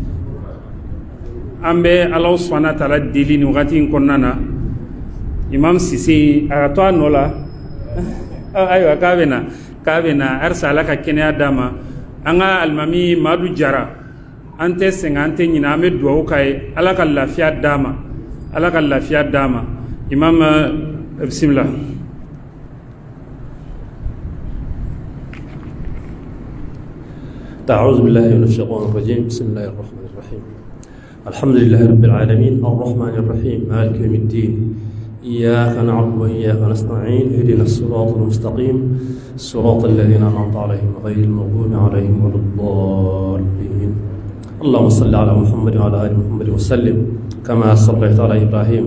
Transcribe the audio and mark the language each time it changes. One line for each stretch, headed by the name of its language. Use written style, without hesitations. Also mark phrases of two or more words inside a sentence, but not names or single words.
Bambara: an bɛ Ala
Arabic: سبحانه وتعالى
Bambara: deli nin wagati in kɔnɔna na Imam Sise a ka to a nɔ la ayiwa k'a bɛ na arisa Ala ka kɛnɛya d'a ma an ka alimami Madu Jara an tɛ sɛgɛn an tɛ ɲinɛ an bɛ duwawu k'a ye Ala ka lafiya d'a ma Ala ka lafiya d'a ma Imam bisimila.
Arabic: أعوذ بالله من الشيطان الرجيم بسم الله الرحمن الرحيم الحمد لله رب العالمين الرحمن الرحيم مالك يوم الدين إياك نعبد وإياك نستعين اهدنا الصراط المستقيم صراط الذين أنعمت عليهم غير المغضوب عليهم ولا الضالين اللهم صل على محمد وعلى آل محمد وسلم كما صليت على إبراهيم